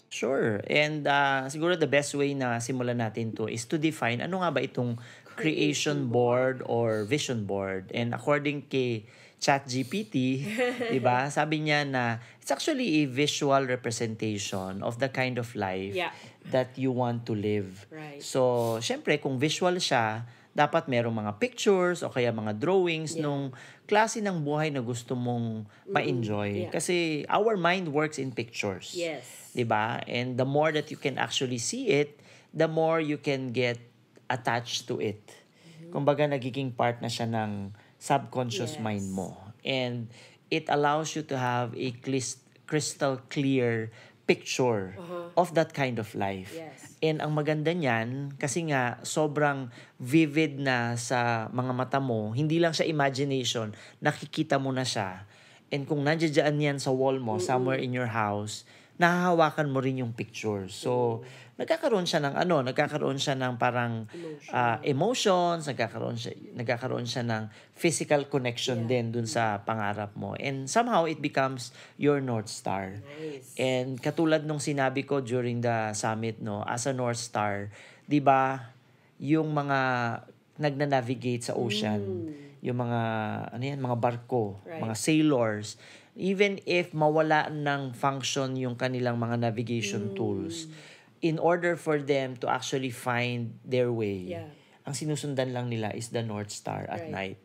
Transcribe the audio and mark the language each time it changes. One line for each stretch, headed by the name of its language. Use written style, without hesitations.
English: Sure. And siguro the best way na simulan natin to is to define ano nga ba itong creation board or vision board. And according kay ChatGPT, diba? Sabi niya na it's actually a visual representation of the kind of life that you want to live. Right.
Filipino: So, syempre, kung visual siya, dapat merong mga pictures o kaya mga drawings nung klase ng buhay na gusto mong ma-enjoy.
English: Kasi our mind works in pictures. Yes.
Filipino: Diba?
English: And the more that you can actually see it, the more you can get attached to it.
Filipino: Kumbaga, nagiging part na siya ng subconscious mind mo.
English: And it allows you to have a crystal clear picture of that kind of life. Yes.
Filipino: And ang maganda niyan, kasi nga sobrang vivid na sa mga mata mo, hindi lang siya imagination, nakikita mo na siya. And kung nandiyan yan sa wall mo, somewhere in your house, nahahawakan mo rin yung picture. So, nagkakaroon siya ng parang emotions, nagkakaroon siya ng physical connection din dun sa pangarap mo.
English: And somehow, it becomes your North Star. Nice. And katulad nung sinabi ko during the summit, no, as a North Star, di ba, yung mga nagna-navigate sa ocean, yung mga, mga barko, mga sailors, even if mawala ng function yung kanilang mga navigation tools, in order for them to actually find their way,
Filipino: ang sinusundan lang nila
English: is the North Star at night.